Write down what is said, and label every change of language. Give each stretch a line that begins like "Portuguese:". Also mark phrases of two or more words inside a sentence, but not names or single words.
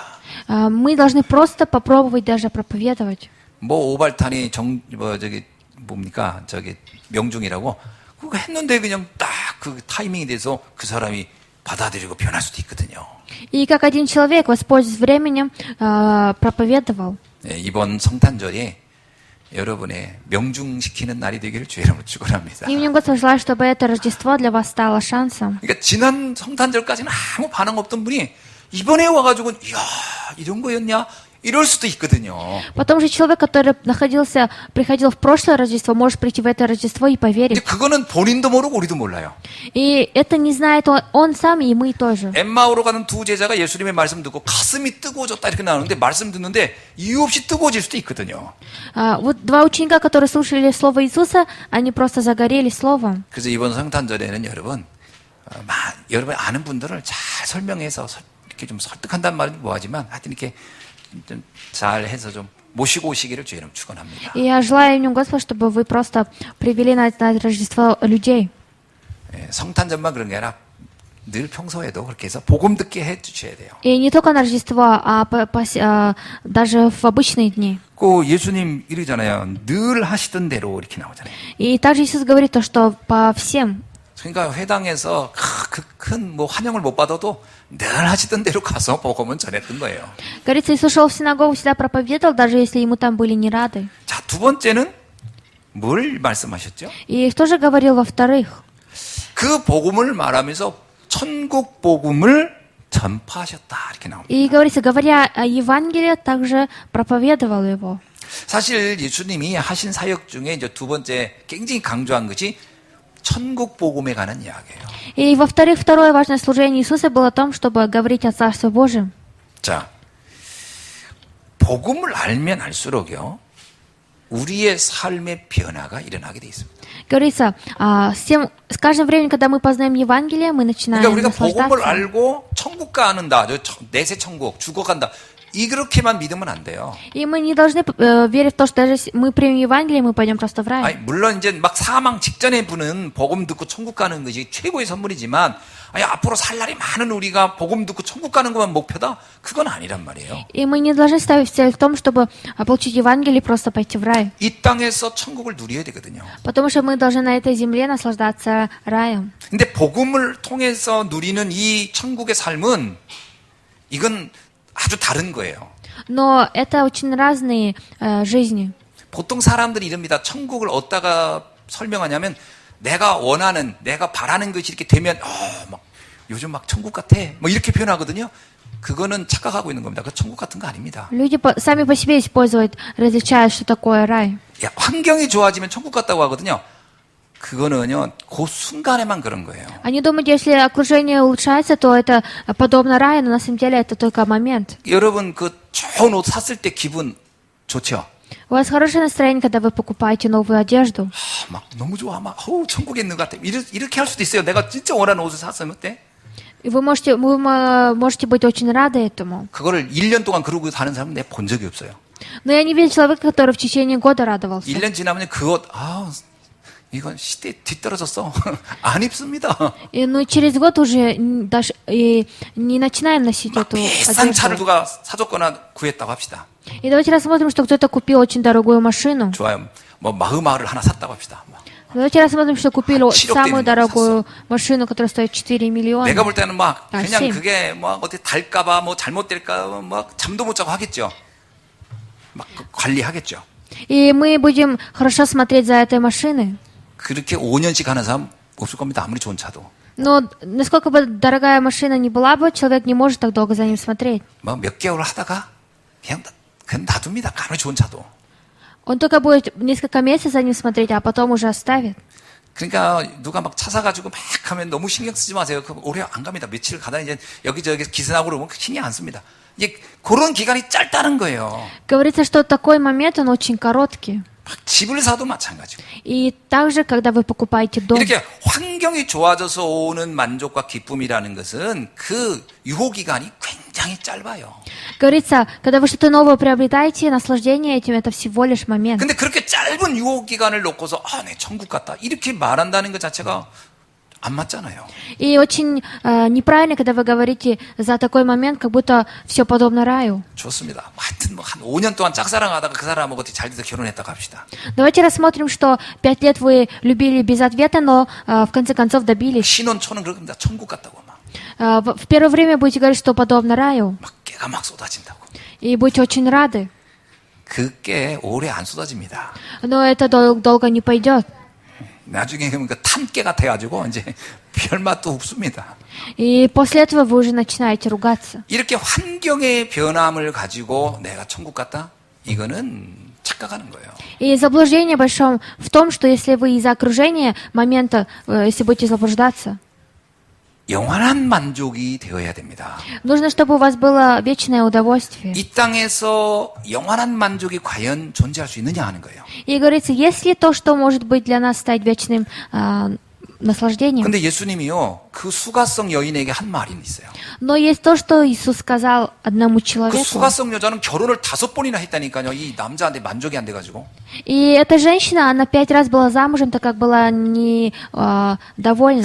Russian: Мы должны просто попробовать даже проповедовать.
Korean: 뭐 오발탄이 뭡니까 저기 명중이라고 그거 했는데 그냥 딱 그 타이밍이 돼서 그 사람이 받아들이고 변할 수도 있거든요.
Russian: И как один человек, воспользуясь временем, проповедовал.
Korean: 네, 이번 성탄절이 여러분의 명중시키는 날이 되기를 주의 이름으로 축원합니다.
Russian: Именем Господа желаю, чтобы это Рождество для вас стало шансом.
Korean: 그러니까 지난 성탄절까지는 아무 반응 없던 분이 이번에 와가지고 이야 이런 거였냐 이럴 수도 있거든요.
Russian: Потом же человек, который приходил в прошлое Рождество, может прийти в это Рождество и
Korean: 근데
Russian: поверить.
Korean: 그거는 본인도 모르고 우리도 몰라요.
Russian: И это не знает он сам, и мы тоже.
Korean: 엠마오로 가는 두 제자가 예수님의 말씀 듣고 가슴이 뜨거워졌다 이렇게 나오는데 말씀 듣는데 이유 없이 뜨거워질 수도 있거든요.
Russian: Вот два ученика, которые слушали Слово Иисуса, они просто загорелись Словом.
Korean: 그래서 이번 성탄절에는 여러분 여러분 아는 분들을 잘 설명해서 이렇게 좀 설득한다는 말은 뭐하지만 하여튼 이렇게 좀 잘해서 좀 모시고 오시기를 주의 이름 축원합니다.
Russian: И я желаю именем Господа, чтобы вы просто привели на Рождество людей.
Korean: 성탄절만 그런 게 아니라 늘 평소에도 그렇게 해서 복음 듣게 해 주셔야 돼요.
Russian: И не только на Рождество, даже в обычные дни.
Korean: 그 예수님 이러잖아요. 늘 하시던 대로 이렇게 나오잖아요.
Russian: И также Иисус говорит то, что по всем.
Korean: 그러니까 회당에서 큰 뭐 환영을 못 받아도 늘 하시던 대로 가서 복음은 전했던 거예요.
Russian: Говорится, Иисус шел в синагогу, всегда проповедовал, даже если ему там были не рады.
Korean: 자, 두 번째는 뭘 말씀하셨죠?
Russian: И что же говорил во-вторых?
Korean: 그 복음을 말하면서 천국 복음을 전파하셨다 이렇게 나옵니다.
Russian: И говорится, говоря о Евангелии, также проповедовал его.
Korean: 사실 예수님이 하신 사역 중에 이제 두 번째 굉장히 강조한 것이 천국 복음에 관한 이야기예요.
Russian: И во-вторых, второе важное служение Иисуса было о том, чтобы говорить о Царстве Божьем.
Korean: 자, 복음을 알면 알수록요 우리의 삶의 변화가 일어나게 돼 있습니다.
Russian: Говорится, с каждым временем, когда мы познаем Евангелие, мы начинаем
Korean: 그러니까 우리가 복음을
Russian: наслаждаться.
Korean: 알고 천국 가는다, 내세 천국, 죽어간다. 이렇게만 믿으면 안 돼요.
Russian: И мы не должны верить в то, что даже если мы примем Евангелие, мы пойдем просто в рай.
Korean: 아니, 물론 이제 막 사망 직전에 분은 복음 듣고 천국 가는 것이 최고의 선물이지만, 아니, 앞으로 살 날이 많은 우리가 복음 듣고 천국 가는 것만 목표다? 그건 아니란 말이에요.
Russian: И мы не должны ставить цель в том, чтобы получить Евангелие и просто пойти в рай.
Korean: 이 땅에서 천국을 누려야 되거든요.
Russian: Потому что мы должны на этой земле наслаждаться раем.
Korean: 근데 복음을 통해서 누리는 이 천국의 삶은 이건 아주 다른 거예요.
Russian: Но это очень разные жизни.
Korean: 보통 사람들이 이럽니다. 천국을 어디다가 설명하냐면 내가 원하는, 내가 바라는 것이 이렇게 되면 막 요즘 막 천국 같아. 뭐 이렇게 표현하거든요. 그거는 착각하고 있는 겁니다. 그 천국 같은 거 아닙니다.
Russian: Люди сами по себе используют, различают, что такое рай.
Korean: 야, 환경이 좋아지면 천국 같다고 하거든요. 그거는요, 그 순간에만 그런 거예요.
Russian: Они думают, если окружение улучшается, то это подобно раю, но на самом деле это только момент.
Korean: 여러분 그 좋은 옷 샀을 때 기분 좋죠?
Russian: У вас хорошее настроение, когда вы покупаете новую одежду.
Korean: 막 너무 좋아. 막 천국에 있는 것 같아. 이렇게 할 수도 있어요. 내가 진짜 원하는 옷을 샀으면 어때?
Russian: И вы можете быть очень рады этому.
Korean: 그거를 1년 동안 그러고 사는 사람은 내가 본 적이 없어요.
Russian: Но я не видел человека, который в течение года радовался.
Korean: 1년 지나면 그 옷, 이건 시대에 뒤떨어졌어. 안 입습니다.
Russian: Но через год уже даже не начинаем носить
Korean: 막
Russian: эту
Korean: 비싼 차를
Russian: одежду.
Korean: 누가 사줬거나 구했다고 합시다.
Russian: И давайте рассмотрим, что кто-то купил очень дорогую машину.
Korean: 좋아요. 뭐 마흐마를 하나 샀다고 합시다.
Russian: Давайте рассмотрим, что купили
Korean: 7억
Russian: самую
Korean: 되는 거
Russian: дорогую машину, которая стоит 4 миллиона.
Korean: 내가 볼 때는 막 아, 그냥 심. 그게 뭐 어디 달까봐 뭐 잘못될까 막 잠도 못 자고 하겠죠. 막 관리하겠죠.
Russian: И мы будем хорошо смотреть за этой машиной.
Korean: 그렇게 5년씩 하는 사람 없을 겁니다. 아무리 좋은 차도.
Russian: Но насколько бы дорогая машина ни была бы, человек не может так долго за ним смотреть.
Korean: 뭐 몇 개월 하다가 그냥 놔둡니다. 아무리 좋은 차도.
Russian: Он только будет несколько месяцев за ним смотреть, а потом уже оставит.
Korean: 그러니까 누가 막 차 사가지고 막 하면 너무 신경 쓰지 마세요. 그럼 오래 안 갑니다. 며칠 가다 이제 여기저기 기스나고 그러면 신경 안 씁니다. 이제 그런 기간이 짧다는 거예요.
Russian: Говорится, что такой момент, он очень короткий.
Korean: 막 집을 사도 마찬가지고.
Russian: И также, когда вы покупаете дом,
Korean: 이렇게 환경이 좋아져서 오는 만족과 기쁨이라는 것은 그 유효 기간이 굉장히 짧아요.
Russian: говорится, когда вы что-то новое приобретаете, наслаждение этим это всего лишь момент.
Korean: 근데 그렇게 짧은 유효 기간을 놓고서 내 천국 같다 이렇게 말한다는 것 자체가 안 맞잖아요.
Russian: И очень неправильно, когда вы говорите за такой момент, как будто все подобно раю.
Korean: 좋습니다. 하여튼 뭐 한 5년 동안 짝사랑하다가 그 사람하고 어떻게 잘 돼서 결혼했다고 합시다.
Russian: Давайте рассмотрим, что 5 лет вы любили без ответа, но в конце концов добились.
Korean: 신혼초는 그럽니다. 천국 같다고 막
Russian: В первое время будете говорить, что подобно раю,
Korean: 깨가 막 쏟아진다고.
Russian: и будете очень рады.
Korean: 그 깨 오래 안 쏟아집니다.
Russian: Но это долго не пойдет.
Korean: 나중에 그러니까 탄깨가 돼가지고 이제 별맛도 없습니다.
Russian: И после этого вы уже начинаете ругаться.
Korean: 이렇게 환경의 변함을 가지고 내가 천국 같다? 이거는 착각하는 거예요.
Russian: И заблуждение большое в том, что если вы из-за окружения момента, если будете заблуждаться,
Korean: 영원한 만족이 되어야 됩니다.
Russian: нужно, чтобы у вас было вечное удовольствие.
Korean: 이 땅에서 영원한 만족이 과연 존재할 수 있느냐 하는 거예요.
Russian: И говорится, есть ли то, что может быть для нас стать вечным наслаждением?
Korean: 근데 예수님이요, 그 수가성 여인에게 한 말이 있어요.
Russian: Но есть то, что Иисус сказал одному
Korean: 그
Russian: человеку.
Korean: 수가성 여자는 결혼을 5번이나 했다니까요. 이 남자한테 만족이 안 돼가지고.
Russian: И эта женщина, она 5 раз была замужем, так как была недовольна.